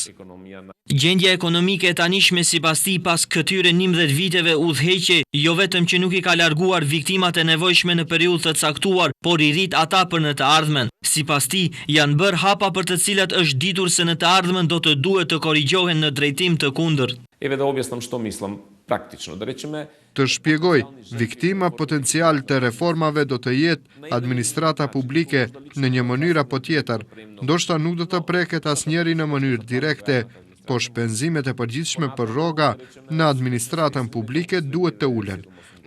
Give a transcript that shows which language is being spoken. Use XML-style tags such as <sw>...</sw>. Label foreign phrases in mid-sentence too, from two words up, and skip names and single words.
<sq>Gjendja ekonomike e tanishme sipas tij pas këtyre 11 viteve udhëheqje jo vetëm që nuk i ka larguar viktimat e nevojshme në periudhë të caktuar, por i rrit ata për në të ardhmen. Sipas tij janë bërë hapa për të cilat është ditur se në të ardhmen do të duhet të korrigjohen në drejtim të kundërt.</sq> <mk>Еве да објаснам што мислам практично. Да речеме,</mk> <sq>të shpjegoj, viktima potencial të reformave do të jetë administrata publike në një mënyrë apo tjetër. Ndoshta nuk do të preket asnjëri në mënyrë direkte, po shpenzimet e përgjithshme për rroga në administratën publike duhet të ulen.</sq>